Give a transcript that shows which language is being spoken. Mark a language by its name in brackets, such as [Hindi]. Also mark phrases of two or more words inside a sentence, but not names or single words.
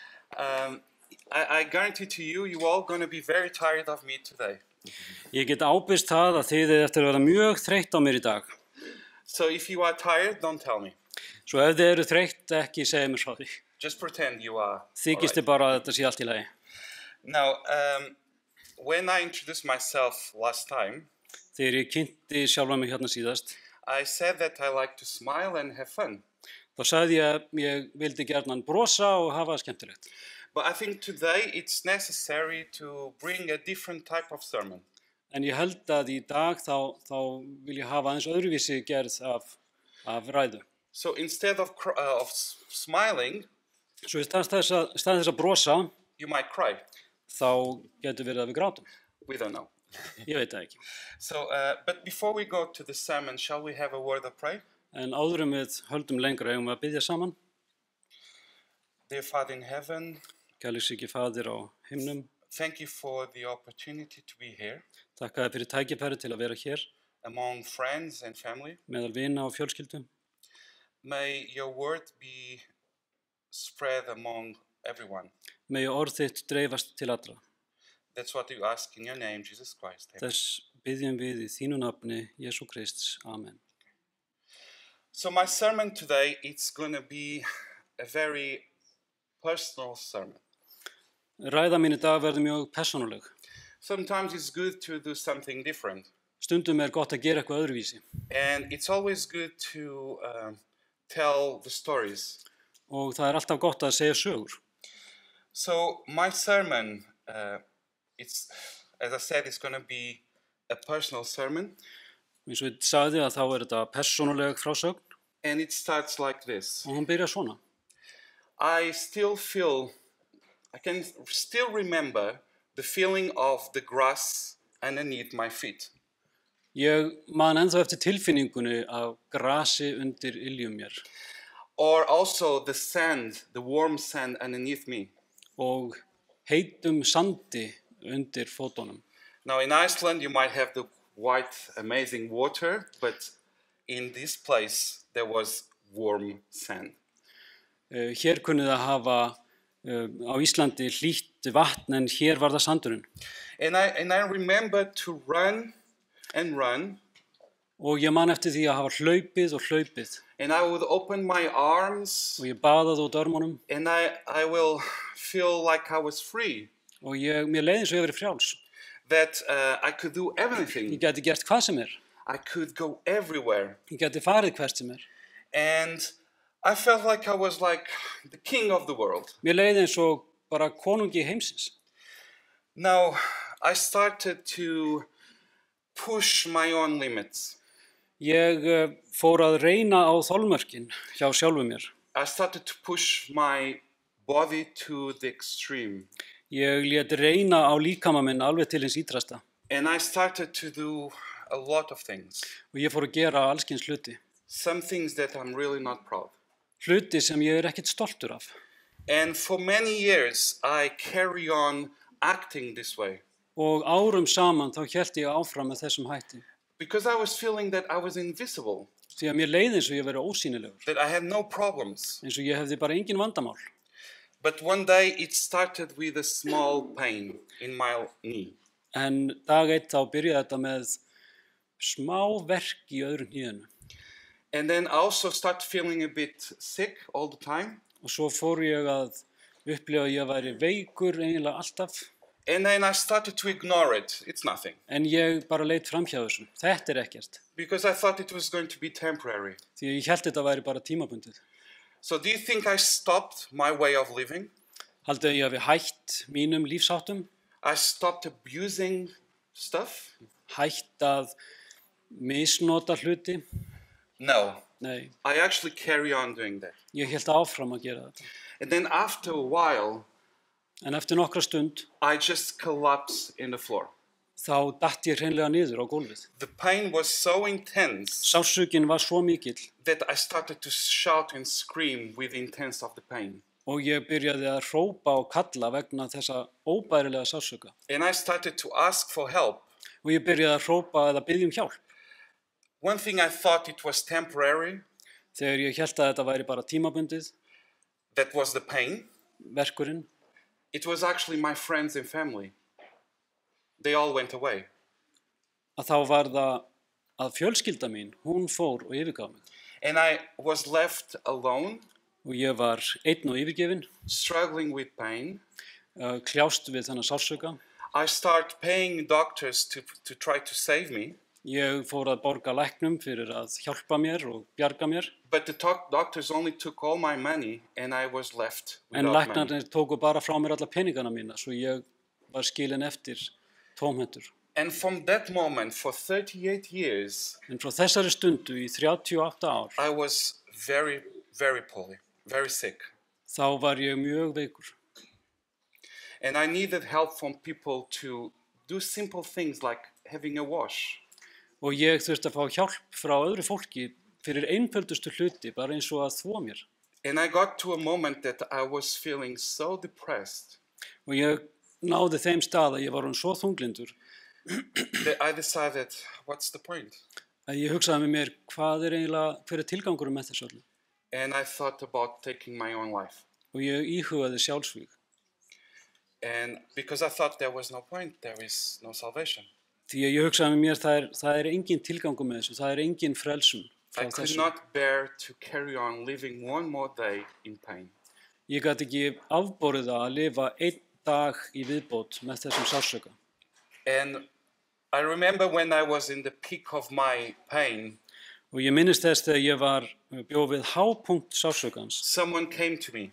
[English] Um, I guarantee to you, you all going to be very tired of me today. [Icelandic] Ég get ábyrgst það að þið eftir að vera mjög þreytt á mér í dag. [English] So if you are tired, don't tell me. [Icelandic] Svo ef þið eru þreytt, ekki segja mér frá því. [English] Just pretend you are. [Icelandic] Þykist þið bara að þetta sé allt í lagi. [English] Now, when I introduced myself last time, [Icelandic] Þegar ég kynnti sjálfa mig hérna síðast, [English] I said that I like to smile and have fun. [Icelandic] þá sagði ég að ég vildi gjarnan brosa og hafa það skemmtilegt. [English] But I think today it's necessary to bring a different type of sermon. [Icelandic] En ég held að í dag þá vil ég hafa aðeins öðruvísi gerð af ræðu. [English] So instead of smiling, [Icelandic] Svo í stað þess að brosa, [English] you might cry. [Icelandic] þá getur verið að við grátum. [English] We don't know. [Icelandic] Ég veit það ekki. [English] So, but before we go to the sermon, shall we have a word of prayer? [Icelandic] En áður við höldum lengra eigum við að biðja saman. [English] Dear Father in heaven, [Icelandic] Kærleiksríki Faðir á himnum, [English] thank you for the opportunity to be here [Icelandic] þakka þér fyrir tækifæri til að vera hér [English] among friends and family. [Icelandic] meðal vina og fjölskyldu. [English] May your word be spread among everyone. [Icelandic] Megi orð þitt dreifast til allra. [English] That's what you ask in your name, Jesus Christ. Amen. [Icelandic] Þess biðjum við í þínu nafni, Jesú Krists. Amen. [English] So my sermon today, it's going to be a very personal sermon. [Icelandic] Ræða mín í dag verður mjög persónuleg. [English] Sometimes it's good to do something different. [Icelandic] Stundum gott að gera eitthvað öðruvísi. [English] And it's always good to tell the stories. [Icelandic] Og það alltaf gott að segja sögur. [English] So my sermon, it's, as I said, it's going to be a personal sermon. [Icelandic] Eins og ég sagði að þá þetta persónuleg frásögn. [English] And it starts like this. [Icelandic] Og hún byrjar svona. [English] I can still remember the feeling of the grass underneath my feet. [Icelandic] Ég man ennþá eftir tilfinningunni af grasi undir iljum mér. [English] Or also the sand, the warm sand underneath me. [Icelandic] Og heitum sandi undir fótunum. [English] Now in Iceland you might have the white amazing water, but in this place there was warm sand. [Icelandic] Hér kunnið að hafa á Íslandi hlýtt vatn en hér var það sandurinn. [English] And I remember to run and run. [Icelandic] Og ég man eftir því að hafa hlaupið og hlaupið. [English] And I would open my arms. [Icelandic] Og ég baðaði út örmunum. [English] And I will feel like I was free. [Icelandic] Og mér leið eins og ég verið frjáls. [English] That I could do everything. [Icelandic] Ég gæti gert hvað sem [English] I could go everywhere. [Icelandic] Ég gæti farið hvert sem [English] And I felt like I was like the king of the world. [Icelandic] Mér leið eins og bara konungi heimsins. [English] Now, I started to push my own limits. [Icelandic] Ég fór að reyna á þolmörkin hjá sjálfu mér. [English] I started to push my body to the extreme. [Icelandic] Ég lét reyna á líkama minn alveg til hins ítrasta. [English] And I started to do a lot of things. [Icelandic] Og ég fór að gera alls kyns hluti. [English] Some things that I'm really not proud. [Icelandic] Hluti sem ég ekkert stoltur af. [English] And for many years I carry on acting this way. [Icelandic] Og árum saman þá hélt ég áfram með þessum hætti. [English] Because I was feeling that I was invisible. [Icelandic] Því að mér leið eins og ég verið ósýnilegur. [English] That I had no problems. [Icelandic] Eins og ég hefði bara engin vandamál. [English] But one day it started with a small pain in my knee. [Icelandic] En dag eitt þá byrjaði þetta með smá verk í öðru hnénu. [English] And then I also started feeling a bit sick all the time. [Icelandic] Og svo fór ég að upplifa að ég væri veikur eiginlega alltaf. [English] And then I started to ignore it. It's nothing. [Icelandic] En ég bara leit framhjá þessu. Þetta ekkert. [English] Because I thought it was going to be temporary. [Icelandic] Því ég hélt þetta væri bara tímabundið. [English] So do you think I stopped my way of living? [Icelandic] Haldið ég hafi hætt mínum lífsháttum? [English] I stopped abusing stuff? [Icelandic] Hætt að misnota hluti? [English] No. [Icelandic] Nei. [English] I actually carry on doing that. [Icelandic] Ég hélt áfram að gera þetta. [English] And then after a while, [Icelandic] en eftir nokkra stund, [English] I just collapsed in the floor. [Icelandic] Þá datt ég hreinlega niður á gólfið. [English] The pain was so intense. [Icelandic] Sársaukinn var svo mikill. [English] That I started to shout and scream with the intense of the pain. [Icelandic] Og ég byrjaði að hrópa og kalla vegna þessa óbærilega sársauka. [English] And I started to ask for help. [Icelandic] Og ég byrjaði að hrópa eða biðja hjálp. [English] One thing I thought it was temporary. [Icelandic] Þegar ég hélt að þetta væri bara tímabundið. [English] That was the pain. [Icelandic] Verkurinn. [English] it was actually my friends and family. They all went away. [Icelandic] að þá var það að fjölskylda mín, hún fór og yfirgaf mig. [English] And I was left alone, [Icelandic] Og ég var einn og yfirgefinn, [English] struggling with pain. [Icelandic] kljást við þennan sársauka. [English] I started paying doctors to try to save me. [Icelandic] Ég fór að borga læknum fyrir að hjálpa mér og bjarga mér. [English] But the doctors only took all my money and I was left [Icelandic] En [English] without money. [Icelandic] læknarnir tóku bara frá mér alla peningana mína, svo ég var skilinn eftir tómhentur. [English] And from that moment, for 38 years, [Icelandic] En frá þessari stundu í 38 ár, [English] I was very, very poorly, very sick. [Icelandic] þá var ég mjög veikur. [English] And I needed help from people to do simple things like having a wash. [Icelandic] Og ég þurfti að fá hjálp frá öðru fólki fyrir einföldustu hluti, bara eins og að þvo mér. [English] And I got to a moment that I was feeling so depressed [Icelandic] Og ég náði þeim stað að ég var svo þunglindur [English] that I decided, what's the point? [Icelandic] að ég hugsaði með mér, hver tilgangurinn með þessu öllu? [English] And I thought about taking my own life. [Icelandic] Og ég íhugaði sjálfsvíg. [English] And because I thought there was no point, there is no salvation. [Icelandic] Því að ég hugsaði með mér, það er engin tilgangur með þessu, það er engin frelsun frá [English] I could [Icelandic] þessu. [English] not bear to carry on living one more day in pain. [Icelandic] Ég gat ekki afborið það að lifa einn dag í viðbót með þessum sársauka. [English] And I remember when I was in the peak of my pain, [Icelandic] Og ég minnist þess þegar ég bjó við hápunkt sársaukans, [English] someone came to me